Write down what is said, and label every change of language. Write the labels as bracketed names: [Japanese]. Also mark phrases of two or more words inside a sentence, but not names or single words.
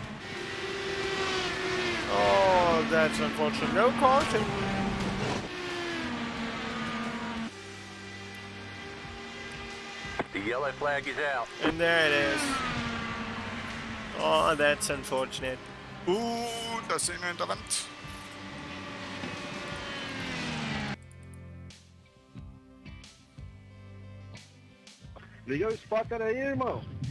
[English] Oh, that's unfortunate. No caution. The yellow flag is out. And there it is. Oh, that's unfortunate. [German] Da sehen wir in der Wand. [Spanish] Leo, [English] spot that [Spanish] ahí, hermano.